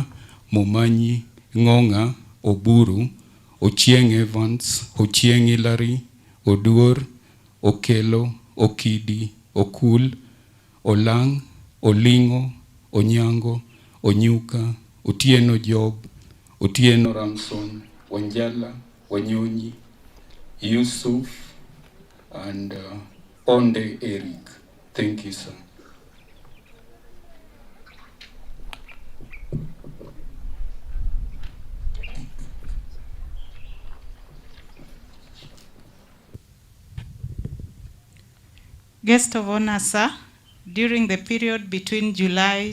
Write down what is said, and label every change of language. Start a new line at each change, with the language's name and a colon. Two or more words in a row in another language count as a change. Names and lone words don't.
English: Momanyi, Ngonga, Oburu, Ochieng Evans, Ochieng Hilary, Oduor, Okelo, Okidi, Okul, Olang, Olingo, Onyango, Onyuka, Otieno Job, Otieno Ramson, Wanjala, Wanyonyi, Yusuf, and Onde Eric. Thank you, sir. Guest of honor, sir, during the period between July